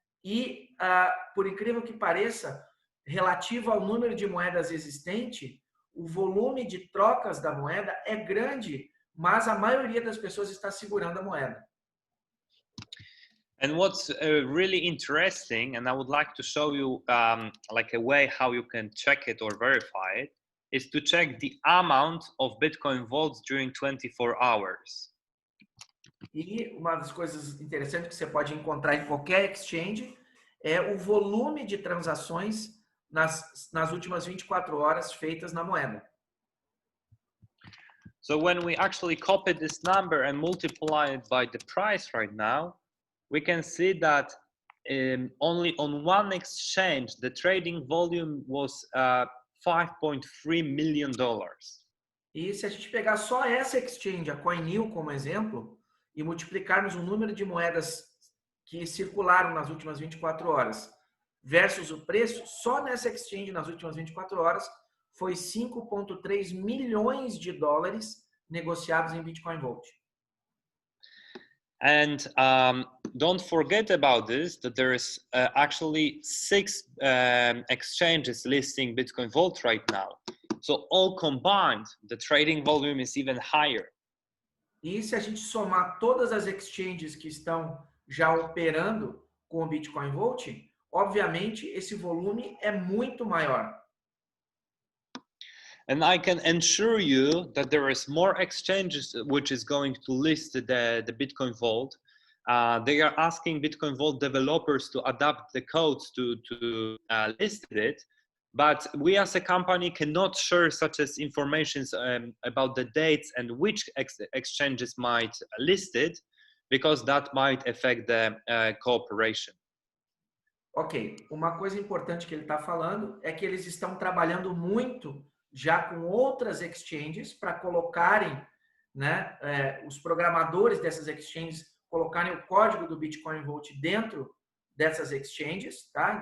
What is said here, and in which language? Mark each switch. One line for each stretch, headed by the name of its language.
Portuguese: E, por incrível que pareça, relativo ao número de moedas existente, o volume de trocas da moeda é grande, mas a maioria das pessoas está segurando a moeda.
English: And what's really interesting, and I would like to show you like a way how you can check it or verify it, is to check the amount of Bitcoin vaults during 24 hours.
Portuguese: E uma das coisas interessantes que você pode encontrar em qualquer exchange é o volume de transações nas últimas 24 horas feitas na moeda.
English: So when we actually copy this number and multiply it by the price right now, we can see that only on one exchange, the trading volume was $5.3 million.
Portuguese: E se a gente pegar só essa exchange, a CoinNew como exemplo, e multiplicarmos o número de moedas que circularam nas últimas 24 horas versus o preço, só nessa exchange nas últimas 24 horas foi 5,3 milhões de dólares negociados em Bitcoin Vault.
English: And don't forget about this, that there is actually 6 exchanges listing Bitcoin Vault right now. So all combined, the trading volume is even higher.
Portuguese: E se a gente somar todas as exchanges que estão já operando com o Bitcoin Vault, obviamente esse volume é muito maior.
English: And I can assure you that there is more exchanges which is going to list the Bitcoin Vault. They are asking Bitcoin Vault developers to adapt the codes to list it, but we as a company cannot share such as information about the dates and which exchanges might list it, because that might affect the cooperation.
Portuguese: Ok, uma coisa importante que ele está falando é que eles estão trabalhando muito já com outras exchanges para colocarem, né, os programadores dessas exchanges colocarem o código do Bitcoin Vault dentro dessas exchanges, tá?